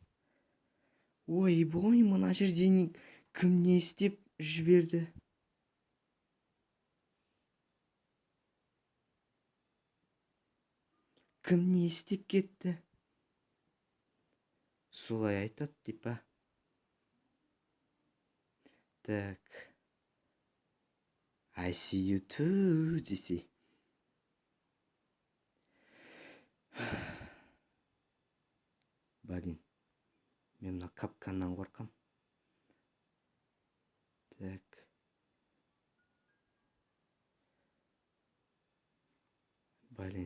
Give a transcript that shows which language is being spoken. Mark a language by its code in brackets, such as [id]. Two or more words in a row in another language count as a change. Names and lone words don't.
[kk] Ойбой, мына жерде кім не істеп жіберді? Кім не істеп кетті? Солай айтады деп па? Так. [en] I see you too, [kk] десе. [ru] Блин. [kk] Мен мына капканнан қорқам. [ru] Так. Блин.